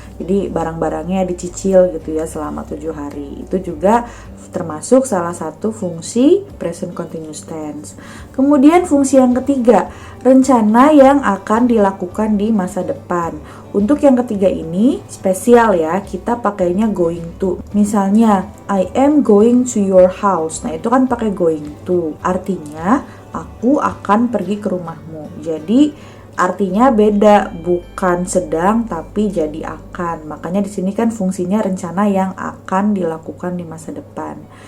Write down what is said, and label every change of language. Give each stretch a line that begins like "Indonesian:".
Indonesian: Jadi barang-barangnya dicicil gitu ya selama 7 hari. Itu juga termasuk salah satu fungsi present continuous tense. Kemudian fungsi yang ketiga, rencana yang akan dilakukan di masa depan. Untuk yang ketiga ini spesial ya, kita pakainya going to.
English: Misalnya, I am going to your house.
Indonesian: Nah, itu kan pakai going to. Artinya, aku akan pergi ke rumahmu. Jadi, artinya beda, bukan sedang tapi jadi akan. Makanya di sini kan fungsinya rencana yang akan dilakukan di masa depan.